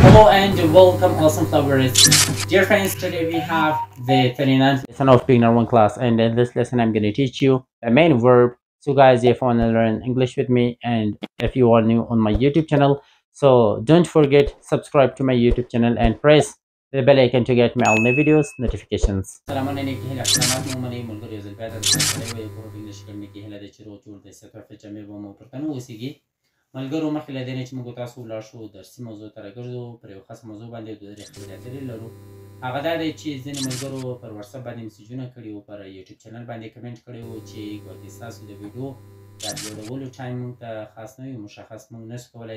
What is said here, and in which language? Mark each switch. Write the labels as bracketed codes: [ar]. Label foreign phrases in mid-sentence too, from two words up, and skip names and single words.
[en] Hello and welcome, awesome flowers. Dear friends, today we have the 39th lesson of Beginner 1 class, and in this lesson I'm going to teach you the main verb. So guys, if you want to learn English with me and if you are new on my YouTube channel, so don't forget subscribe to my YouTube channel and press the bell icon to get my all new videos notifications. [ps] ملګرو مخکې له دې نه چې موږ تاسو ولاړ شو درسي موضوع ته راګرځو پر یو خاص موضوع باندې دوه درې خبرې اترې لرو هغه دا دی چې ځینې ملګرو پر واتساپ باندې میسیجونه کړي وو پر [en] YouTube channel [ps] باندې کمنټ کړی وو چې ګوتې ستاسو د ویډیو د اپلوډولو ټایم موږ ته خاص نه وي مشخص موږ نشو کولی